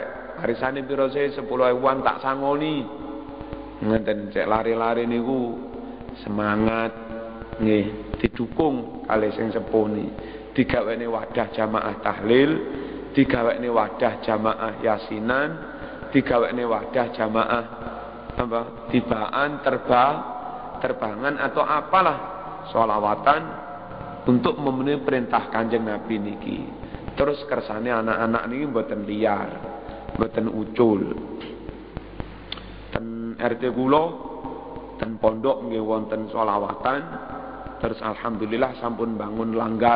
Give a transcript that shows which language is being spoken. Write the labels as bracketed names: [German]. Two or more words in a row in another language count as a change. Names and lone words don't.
[Javanese] Arisane piro sih 10.000-an tak sangoni. Ngenten cek lari-lari niku semangat nggih didukung kalih sing sepuh niki. Digawene wadah jamaah tahlil, digawene wadah jamaah yasinan, digawene wadah jamaah tibaan, terbangan [Indonesian] atau apalah [Javanese] sholawatan [Indonesian] untuk memenuhi perintah [Javanese] Kanjeng Nabi niki. Terus kersane anak-anak niki mboten liar, mboten ucul. Ten RT kula ten pondok nggih wonten sholawatan. Terus alhamdulillah sampun bangun langgar.